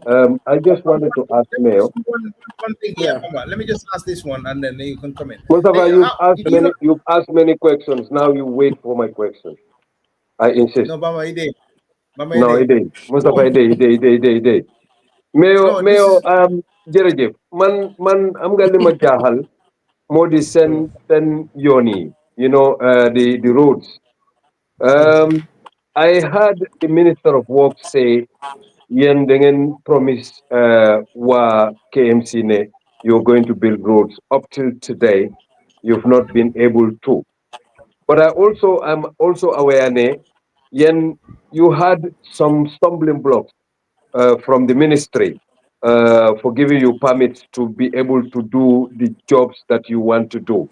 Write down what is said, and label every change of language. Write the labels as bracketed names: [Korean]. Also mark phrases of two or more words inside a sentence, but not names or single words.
[English] I just wanted to ask Let me Mayor. just do one thing here, Yeah. Bamba. Let me just ask this one, and then you can come in. Mustafa, Hey, how, did you know? you've asked many questions. Now you wait for my question. I insist. No, Bamba, he did. Bamba, he No, did. it is. Mustafa, it is. No, this Mayo, is [Wolof] jërëjëf man am nga li ma jaaxal moo di sen yoon [English] you know, the roads. I heard the Minister of Works say [Wolof] yéen da ngeen [English] promise [Wolof] waa KMC ne [English] you're going to build roads. Up till today, you've not been able to. But I'm also aware ne you had some stumbling blocks from the ministry for giving you permits to be able to do the jobs that you want to do.